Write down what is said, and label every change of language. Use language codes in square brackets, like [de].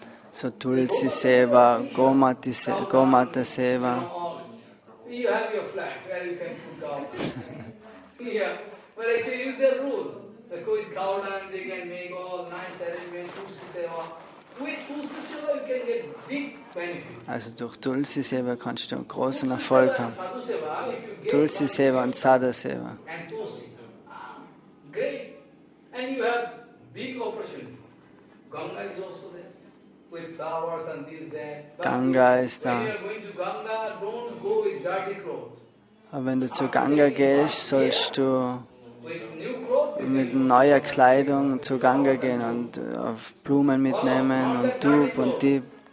[en] So Tulsi Seva, Gomata Seva. You have your flat where you can put down. Yeah, but actually use a rule. With cow dung, they can make all nice arrangements, Tulsi Seva. With Tulsi Seva, you can get big benefit. [de] Also durch Tulsi Seva kannst du einen großen Erfolg haben. Tulsi Seva und Sadhu Seva. [en] And Tulsi. Great. And you have big opportunity. Ganga is also there. With flowers and this, that. [de] Ganga ist da. [en] When you are going to Ganga, don't go with dirty clothes. [de] Aber wenn du zu Ganga gehst, sollst du mit neuer Kleidung zu Ganga gehen und Blumen mitnehmen und Dub und Dibe.